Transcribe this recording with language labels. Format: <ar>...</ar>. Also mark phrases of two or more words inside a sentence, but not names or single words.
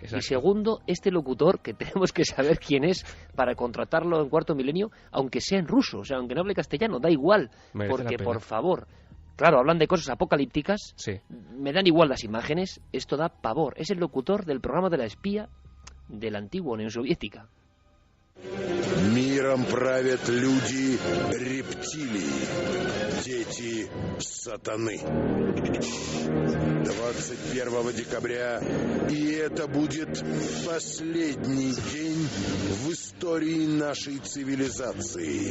<es>Y segundo, este locutor, que tenemos que saber quién es para contratarlo en Cuarto Milenio, aunque sea en ruso, o sea, aunque no hable castellano, da igual. Porque, por favor... Claro, hablan de cosas apocalípticas, sí. Me dan igual las imágenes, esto da pavor. Es el locutor del programa de la espía de la antigua Unión Soviética.</es> <ru>Миром правят люди рептилии, дети сатаны. 21 декабря, и это будет последний день в истории истории нашей цивилизации.</ru>